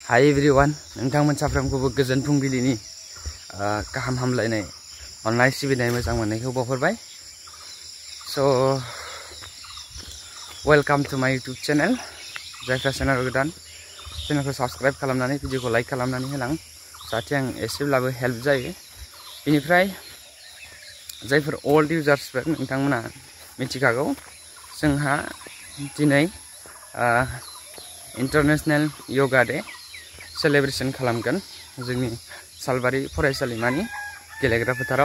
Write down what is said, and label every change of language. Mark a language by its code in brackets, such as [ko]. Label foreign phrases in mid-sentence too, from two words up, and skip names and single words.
[en] Hi everyone, [brx] नोंथांमोन साफ्रोमखौबो गोजोन फुंबिलिनि गाहाम हामलायनाय अननाय सिबिनाय मोजां मोननायखौ बावहरबाय। [en] So welcome to my YouTube channel. [brx] जायफ्रा चेनेल गोदान चेनेलखौ साबस्क्राइब खालामनानै भिडिअखौ लाइक खालामनानै होलां जाहाथे आं एसेब्लाबो हेल्प जायो। बेनिफ्राय जायफोर [en] old users [brx] नोंथांमोना मिथिखागौ जोंहा दिनै [en] International Yoga Day celebration [brx] खालामगोन जोंनि सालबारि फरायसालिमानि गेलेग्रा फोथाराव।